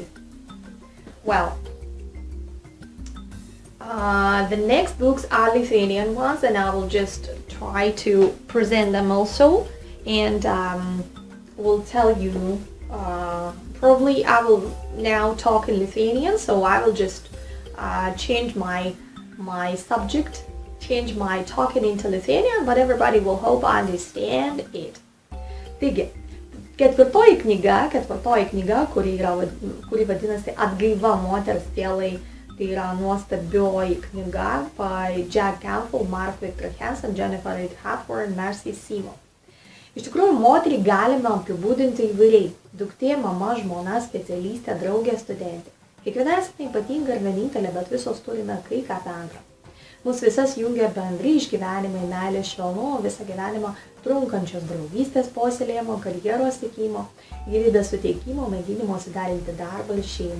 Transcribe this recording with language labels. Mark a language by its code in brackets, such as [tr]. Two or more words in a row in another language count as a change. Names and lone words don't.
[en] Well, the next books are Lithuanian ones, and I will just try to present them also, and will tell you. Probably I will now talk in Lithuanian, so I will just change my subject, change my talking into Lithuanian, but everybody will hope understand it. [lt] Taigi, ketvirtoji knyga, kuri vadinasi Atgaiva moters sielai, tai yra nuostabioji knyga by Jack Canfield, Mark Victor Hansen, Jennifer Reid Hartford and Mercy Simo. Iš tikrųjų, moterį galime apibūdinti įvairiai. Duktė, mama, žmona, specialistė, draugė, studentė. Kiekviena esame ypatinga ir vienintelė, bet visos turime kai ką bendra. Mūsų visas jungia bendri išgyvenimai, meilė, švelnumo, visą gyvenimą trunkančios draugystės puoselėjimo, karjeros siekimo, gyvybės suteikimo, mėginimo suderinti darbą ir šeimą.